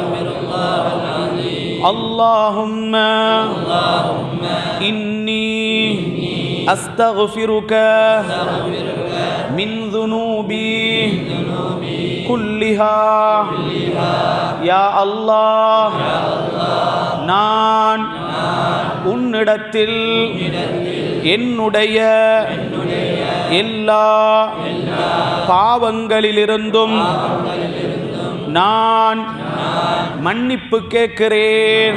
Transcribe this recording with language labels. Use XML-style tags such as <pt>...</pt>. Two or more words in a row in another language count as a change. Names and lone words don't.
<ar>اللهم إني أستغفرك من ذنوبي كلها. يا الله,</ar> <ta>நான் உன்னிடத்தில் என்னுடைய எல்லா பாவங்களிலிருந்தும் நான் மன்னிப்பு கேட்கிறேன்.</ta>